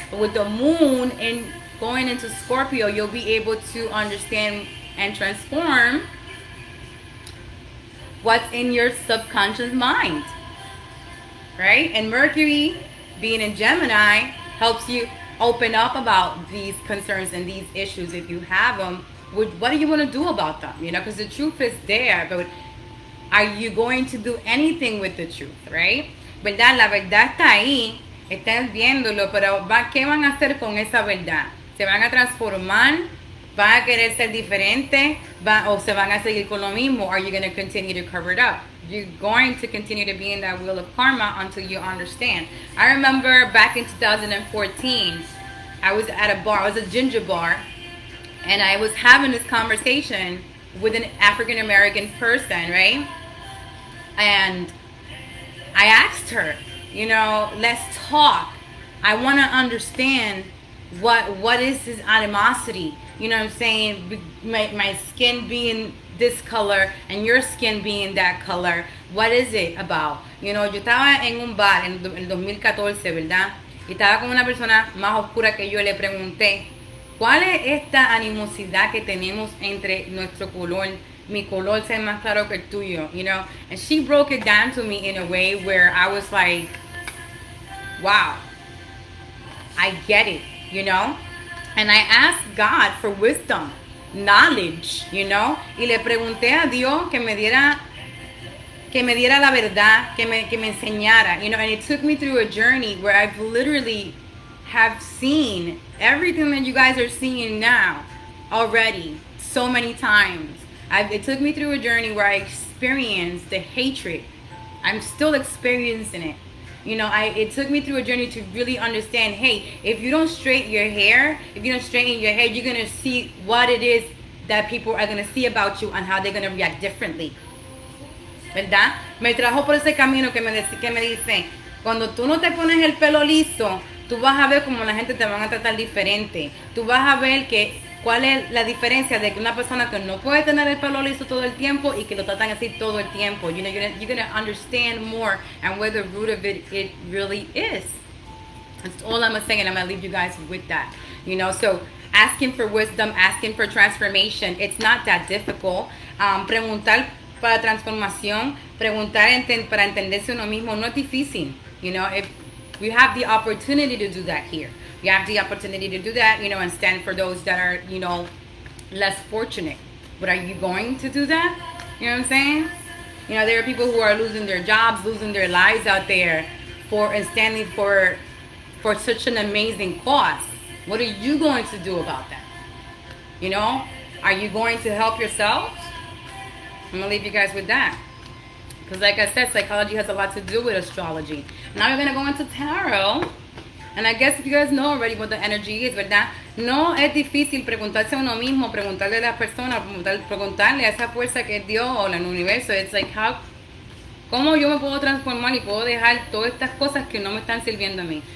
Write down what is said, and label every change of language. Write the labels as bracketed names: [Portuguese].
[English] But with the moon and going into Scorpio, you'll be able to understand and transform what's in your subconscious mind, right? And Mercury being in Gemini helps you open up about these concerns and these issues if you have them. What do you want to do about them? You know, because the truth is there, but are you going to do anything with the truth, right? [Spanish] ¿Verdad? La verdad está ahí, están viéndolo, pero ¿qué van a hacer con esa verdad? ¿Se van a transformar? ¿Van a querer ser diferentes? ¿O se van a seguir con lo mismo? [English] Are you going to continue to cover it up? You're going to continue to be in that wheel of karma until you understand. I remember back in 2014, I was at a bar, I was a ginger bar, and I was having this conversation with an African American person, right? And I asked her, you know, let's talk. I want to understand what is his animosity. You know what I'm saying? My skin being this color and your skin being that color. What is it about? [Spanish] You know, yo estaba en un bar en el 2014, ¿verdad? Y estaba con una persona más oscura que yo, le pregunté, ¿cuál es esta animosidad que tenemos entre nuestro color? Mi color es más claro que el tuyo, you know? [English] And she broke it down to me in a way where I was like, wow, I get it, you know? And I asked God for wisdom, knowledge, you know? [Spanish] Y le pregunté a Dios que me que me diera la verdad, que me enseñara, [English] you know, and it took me through a journey where I've literally have seen everything that you guys are seeing now already so many times. It took me through a journey where I experienced the hatred. I'm still experiencing it. You know, it took me through a journey to really understand, hey, if you don't straighten your hair, if you don't straighten your hair, you're going to see what it is that people are going to see about you and how they're going to react differently. [Spanish] ¿Verdad? Me trajo por ese camino que me dice, cuando tú no te pones el pelo liso, tú vas a ver como la gente te van a tratar diferente. Tú vas a ver cuál es la diferencia de que una persona que no puede tener el pelo liso todo el tiempo y que lo tratan así todo el tiempo. [English] You know, you're gonna understand more and where the root of it really is. That's all I'm saying, and I'm gonna leave you guys with that. You know, so asking for wisdom, asking for transformation, it's not that difficult. [Spanish] Preguntar para transformación, preguntar para entenderse uno mismo no es difícil. [English] You know, if we have the opportunity to do that here. You have the opportunity to do that, you know, and stand for those that are, you know, less fortunate. But are you going to do that? You know what I'm saying? You know, there are people who are losing their jobs, losing their lives out there and standing for such an amazing cause. What are you going to do about that? You know, are you going to help yourself? I'm going to leave you guys with that. Because like I said, psychology has a lot to do with astrology. Now we're going to go into tarot. And I guess you guys know already what the energy is, [Spanish] ¿verdad? No es difícil preguntarse a uno mismo, preguntarle a las personas, preguntarle a esa fuerza que es Dios o el universo. [English] It's like, [Spanish] ¿cómo yo me puedo transformar y puedo dejar todas estas cosas que no me están sirviendo a mí?